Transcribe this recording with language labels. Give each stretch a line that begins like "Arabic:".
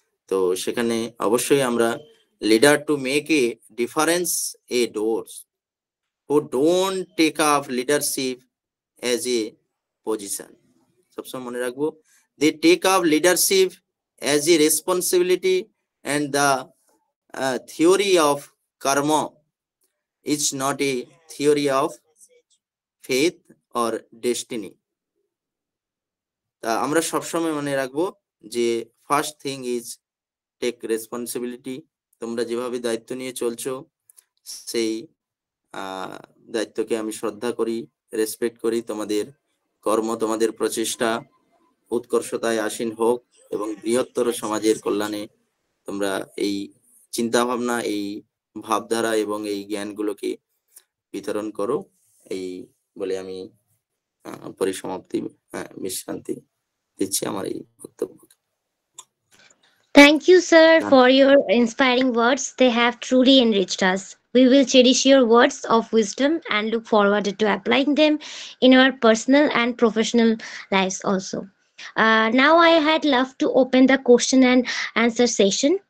Bangla: তো সেখানে অবশ্যই আমরা
English: leader to make a difference a doors, who don't take up leadership as a position.
Bangla: সবসময় মনে রাখবো,
English: they take up leadership as a responsibility, and the theory of karma is not a theory of faith or destiny.
Bangla: তা আমরা সবসময় মনে রাখবো যে
English: First thing is take responsibility.
Bangla: তোমরা যেভাবে দায়িত্ব নিয়ে চলছো, সেই দায়িত্বকে আমি শ্রদ্ধা করি, রেসপেক্ট করি। তোমাদের কর্ম, তোমাদের প্রচেষ্টা উৎকর্ষতায় আসীন হোক এবং বৃহত্তর সমাজের কল্যাণে তোমরা এই চিন্তা ভাবনা, এই ভাবধারা এবং এই জ্ঞানগুলোকে বিতরণ করো, এই বলে আমি পরিসমাপ্তি, বিশ্রান্তি দিচ্ছি আমার এই বক্তব্য।
English: Thank you, sir, for your inspiring words. They have truly enriched us. We will cherish your words of wisdom and look forward to applying them in our personal and professional lives also. Now I had loved to open the question and answer session.